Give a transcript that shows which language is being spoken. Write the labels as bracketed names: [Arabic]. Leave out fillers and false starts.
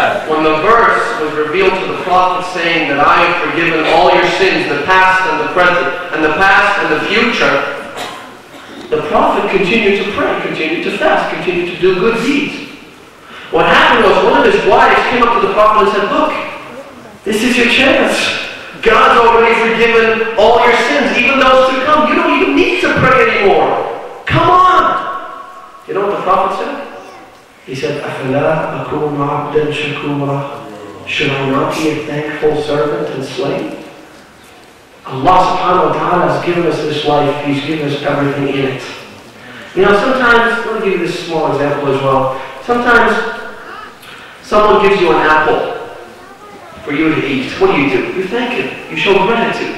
[English] When the verse was revealed to the Prophet saying that I have forgiven all your sins, the past and the present, and the past and the future, the Prophet continued to pray, continued to fast, continued to do good deeds. What happened was one of his wives came up to the Prophet and said, look, this is your chance. God's already forgiven all your sins, even those to come. You don't even need to pray anymore. Come on. You know what the Prophet said? He said, [Arabic] أَفَلَا أَكُونُ عَبْدًا شَكُورًا. [English] Should I not be a thankful servant and slave? Allah subhanahu wa ta'ala has given us this life. He's given us everything in it. You know, sometimes, let me give you this small example as well. Sometimes someone gives you an apple for you to eat. What do? You thank him. You show gratitude.